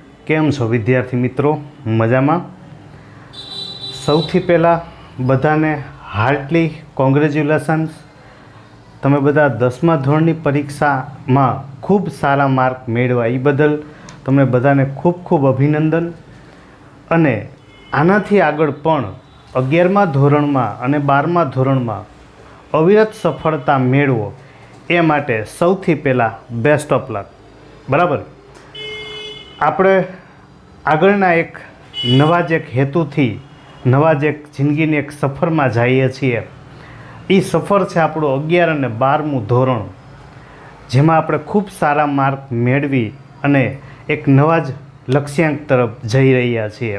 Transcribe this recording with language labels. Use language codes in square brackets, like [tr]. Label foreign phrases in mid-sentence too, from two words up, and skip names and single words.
[gu] કેમ છો વિદ્યાર્થી મિત્રો? મજામાં? સૌથી પહેલા બધાને [en] heartly congratulations. [gu] તમે બધા 10મા ધોરણની પરીક્ષામાં ખૂબ સારા માર્ક મેળવ્યા એ બદલ તમને બધાને ખૂબ ખૂબ અભિનંદન। અને આનાથી આગળ પણ 11મા ધોરણમાં અને 12મા ધોરણમાં અવિરત સફળતા મેળવો એ માટે સૌથી પહેલા [en] best of luck. [gu] બરાબર। આપણે આગળના એક નવા જ એક હેતુથી નવા જ એક જિંદગીની એક સફરમાં જઈએ છીએ। એ સફર છે આપણું 11 અને 12મું ધોરણ, જેમાં આપણે ખૂબ સારા માર્ક મેળવી અને એક નવા જ લક્ષ્યાંક તરફ જઈ રહ્યા છીએ।